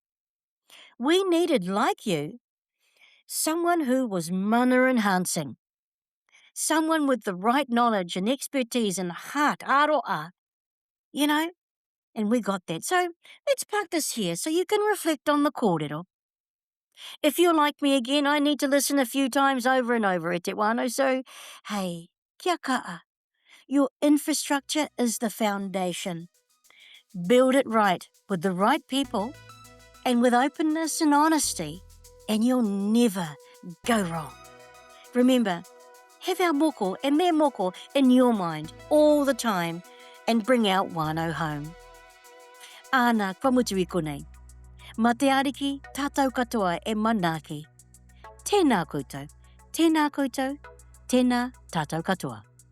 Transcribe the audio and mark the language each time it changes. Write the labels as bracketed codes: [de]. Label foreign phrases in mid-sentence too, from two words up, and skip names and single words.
[en] We needed, like you, someone who was mana enhancing. Someone with the right knowledge and expertise and heart, aroa, and we got that. So let's park this here so you can reflect on the kōrero. If you're like me again, I need to listen a few times over and over, [mi] e te wānau. [en] So, hey, [mi] kia ka'a. [en] Your infrastructure is the foundation. Build it right with the right people and with openness and honesty, and you'll never go wrong. Remember, have our moko and their moko in your mind all the time and bring out wānau home. [mi] Āna, kua mutu i konei. Ma te ariki, tātou katoa e manaaki. Tēnā koutou, tēnā koutou, tēnā tātou katoa.